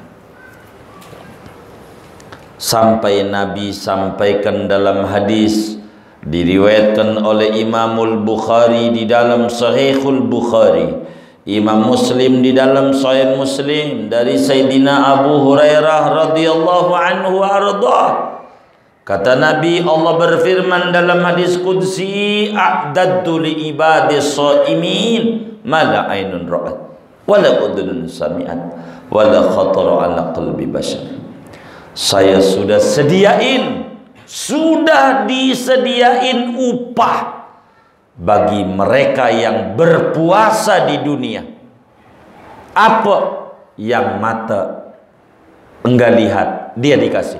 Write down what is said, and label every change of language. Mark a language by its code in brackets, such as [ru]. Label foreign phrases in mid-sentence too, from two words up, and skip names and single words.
[id] Sampai Nabi sampaikan dalam hadis, diriwayatkan oleh Imamul Bukhari di dalam Sahihul Bukhari, Imam Muslim di dalam Sahih Muslim, dari Sayyidina Abu Hurairah [ar] رضي الله عنه [id] arda. Kata Nabi, Allah berfirman dalam hadis qudsi, [ar] أعددت لعبادي الصائمين ما لا عين رأت ولا أذن سمعت ولا خطر على قلب بشر. [id] Saya sudah disediain upah bagi mereka yang berpuasa di dunia. Apa yang mata enggak lihat, dia dikasih.